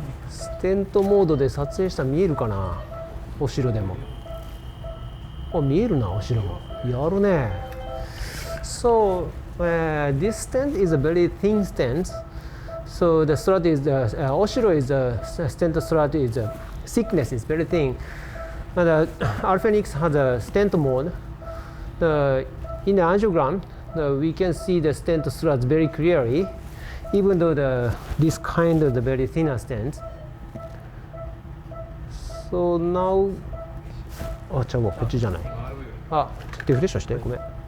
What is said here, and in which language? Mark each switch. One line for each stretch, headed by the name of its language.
Japanese: ステントモードで撮影したら見えるかな、お城でも。あ、見えるな、お城も。やるね。
English: So this stent is a very thin stent. So the strut is Oshiro is stent strut is thickness is very thin. And Alphenix has a stent mode. In the angiogram, we can see the stent struts very clearly, even though this kind of the very thinner stent. So now,
Japanese: あ、じゃあもうこっちじゃない。あ、リフレッシュして、ごめん。